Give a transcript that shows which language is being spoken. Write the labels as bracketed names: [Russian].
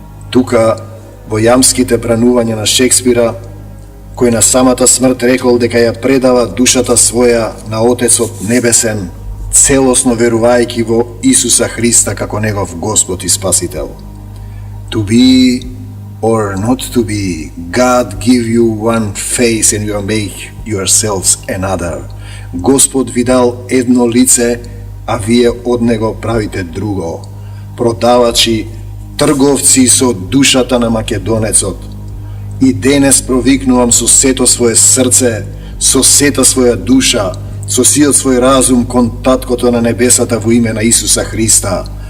[Macedonian] Тука, во јамските бранувања на Шекспира, кој на самата смрт рекол дека ја предава душата своја на Отецот Небесен, целосно верувајќи во Исуса Христа како негов Господ и Спасител. [English] To be or not to be, God give you one face and you make yourselves another. [Macedonian] Господ ви дал едно лице, а вие од него правите друго. Продавачи, трговци со душата на македонецот. И денес провикнувам со сето свое срце, со сета своја душа, со сиот свој разум кон Таткото на небесата во име на Исуса Христа.